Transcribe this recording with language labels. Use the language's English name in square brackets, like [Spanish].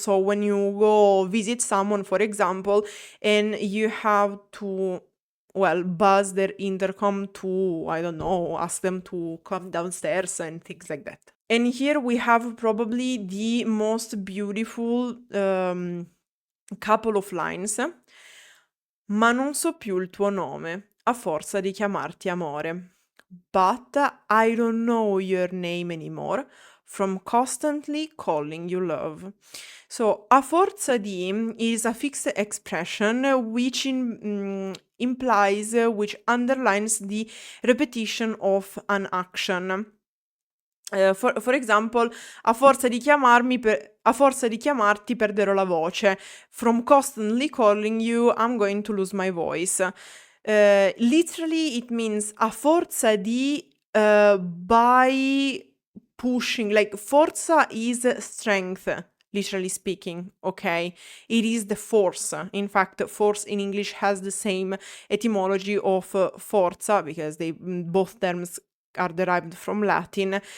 [English] So when you go visit someone, for example, and you have to, well, buzz their intercom to, I don't know, ask them to come downstairs and things like that. And here we have probably the most beautiful couple of lines. [Italian] Ma non so più il tuo nome, a forza di chiamarti amore. [English] But I don't know your name anymore from constantly calling you love. So, [Italian] a forza di [English] is a fixed expression which implies, which underlines the repetition of an action. [Italian] For example, a forza di chiamarti perderò la voce. [English] From constantly calling you, I'm going to lose my voice. Literally, it means [Italian] a forza di [English] by pushing. Like, forza is strength, literally speaking, okay? It is the force. In fact, force in English has the same etymology of forza, because both terms are derived from Latin.